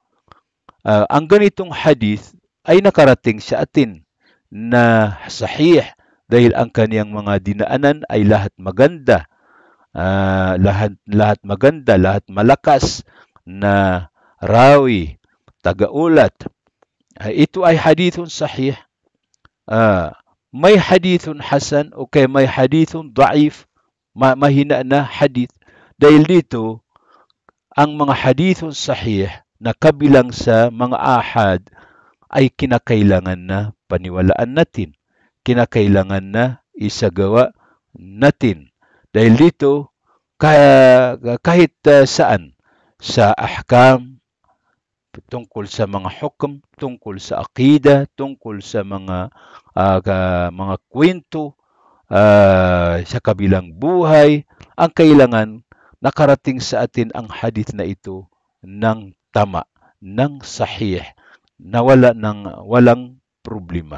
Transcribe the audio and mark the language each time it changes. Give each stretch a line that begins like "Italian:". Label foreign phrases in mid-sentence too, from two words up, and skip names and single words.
Filipino: Ang ganitong hadith ay nakarating sa atin na sahih dahil ang kaniyang mga dinaanan ay lahat maganda. Lahat maganda, lahat malakas na rawi, tagaulat. Ito ay
Arabic: حديث صحيح.
Filipino: May
Arabic: حديث حسن
Filipino: o kaya may
Arabic: حديث ضعيف,
Filipino: mahina na hadith. Dahil dito, ang mga
Arabic: حديث صحيح
Filipino: na kabilang sa mga ahad ay kinakailangan na paniwalaan natin. Kinakailangan na isagawa natin. Dahil dito, kahit saan, sa ahkam, tungkol sa mga hukum, tungkol sa akida, tungkol sa mga kwento, sa kabilang buhay, ang kailangan nakarating sa atin ang hadith na ito ng tama, ng sahih, na walang problema.